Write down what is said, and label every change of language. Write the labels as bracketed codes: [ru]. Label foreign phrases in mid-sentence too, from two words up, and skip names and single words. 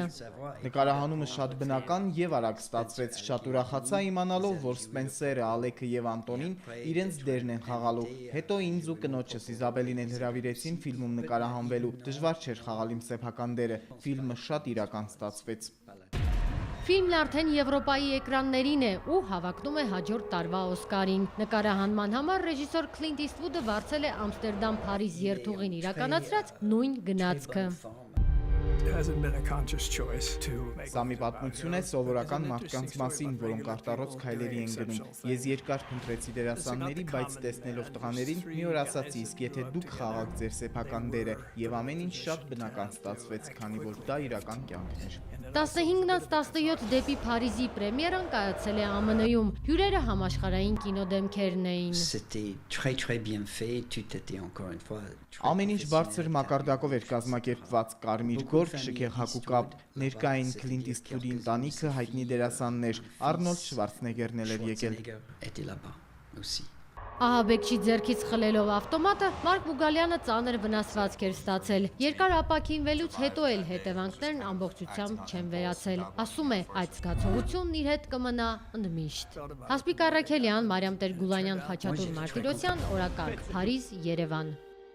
[hy] Նկարահանումը շատ բնական եւ արագ ստացվեց, շատ ուրախացա իմանալով, որ Սպենսերը, Ալեքը եւ Անտոնին իրենց դերն են խաղալու։ Հետո ինձ ու կնոջս Իզաբելին էլ հրավիրեցին ֆիլմում նկարահանվելու, դժվար չէր խաղալ իմ սեփական դերը, ֆիլմը շատ իրական ստացվեց։ Ֆիլմն արդեն Եվրոպայի էկրաններին է ու հավակնում է հաջորդ տարվա Օսկարին։ Նկարահանման համար ռեժիսոր Քլինտ Իսթվուդը վարձել է Ամստերդամ-Փարիզ երթուղին իրականացրած նույն գնացքը։ [en] It hasn't been a conscious choice to make. [hy] Սա մի պատմություն է սովորական մարդկանց մասին, որոնք արտառոց քայլերի են գնում։ Ես երկար փնտրեցի դերասանների, բայց տեսնելով տղաներին, մի օր ասացի, իսկ եթե դուք խաղաք ձեր սեփական դերը, եւ ամեն ինչ շատ բնական ստացվեց, քանի որ դա իրական կյանքն էր։ 15-ից 17 դեպի Փարիզի պրեմիերան կայացել է ԱՄՆ-ում։ Հյուրերը համաշխարհային կինոդեմքերն էին։ [fr] C'était très bien fait, tout était encore une fois. [hy] Ամեն ինչ բարձր մակարդակով էր կազմակերպված, կարմիր գորգ, շքեղ հագուկապ, ներկա էին Քլինտ Իսթվուդի ընտանիքը, հայտնի դերասաններ, Արնոլդ Շվարցնեգերն էլ էր եկել։ [fr] Était là-bas aussi. [hy] Ահաբեկչի ձեռքից խլելով ավտոմատը Մարկ Մուգալյանը ծանր վնասվածք էր ստացել։ Երկար ապաքինվելուց հետո էլ հետևանքներն ամբողջությամբ չեն վերացել։ Ասում է, այդ զգացողությունն իր հետ կմնա ընդմիշտ։ Հասմիկ Առաքելյան, Մարիամ Տեր-Գուլանյան, Խաչատուր Մարտիրոսյան, Օրակարգ, Փարիզ, Երևան։